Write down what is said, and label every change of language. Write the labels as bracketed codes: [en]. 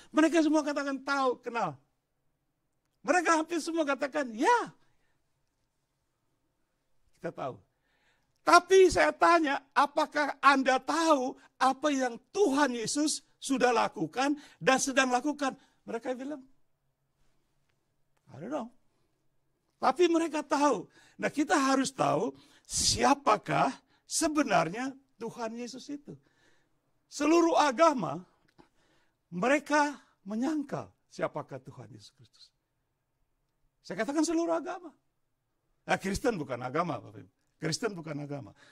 [id] Mereka semua katakan tahu, kenal. Mereka hampir semua katakan ya. Kita tahu. Tapi saya tanya, apakah Anda tahu apa yang Tuhan Yesus sudah lakukan dan sedang lakukan? [en] Mereka bilang, I don't know. [id] Tapi mereka tahu. Nah, kita harus tahu siapakah sebenarnya Tuhan Yesus itu. Seluruh agama, mereka menyangkal siapakah Tuhan Yesus Kristus. Saya katakan seluruh agama. Nah, Kristen bukan agama, Bapak Ibu. Kristen bukan agama.